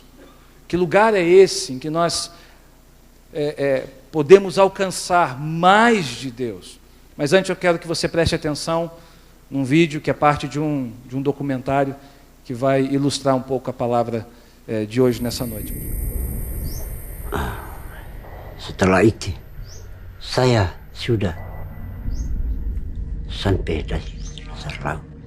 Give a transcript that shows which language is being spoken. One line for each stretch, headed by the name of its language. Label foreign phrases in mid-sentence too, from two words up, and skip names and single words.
Portuguese: Que lugar é esse em que nós podemos alcançar mais de Deus? Mas antes eu quero que você preste atenção num vídeo que é parte de um documentário que vai ilustrar um pouco a palavra de hoje nessa noite.
Indonesian: Setelah itu, saya sudah sampai dari dasar laut.